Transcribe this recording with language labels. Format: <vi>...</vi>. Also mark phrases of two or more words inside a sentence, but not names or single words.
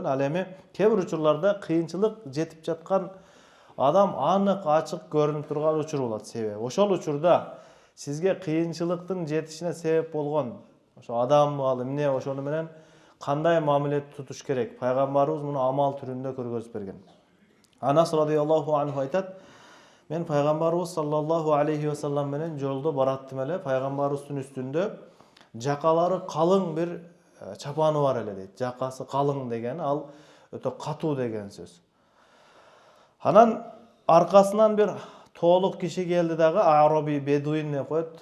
<ky>Ал эми кээ бир учурларда кыйынчылык жетип жаткан адам анык ачык көрүнүп турган учур болот себеби. Ошол учурда сизге кыйынчылыктын жетишине себеп болгон ошо адам ал эмне, ошону менен кандай мамиле тутуш керек? Пайгамбарыбыз муну амал түрүндө көргөзүп берген. Анас</ky> <ar>رضي الله عنه</ar> <ky>айтат: Мен пайгамбарыбыз</ky> <ar>صلى الله عليه وسلم</ar> <ky>менен жолдо бараттым эле. Пайгамбарыбыздын үстүндө жакалары калың бир чапаны бар эле дейт. Жакасы калың деген ал өтө катуу деген сөз. Анан аркасынан бир тоолук киши келди дагы, араби бедуин деп коет.</ky>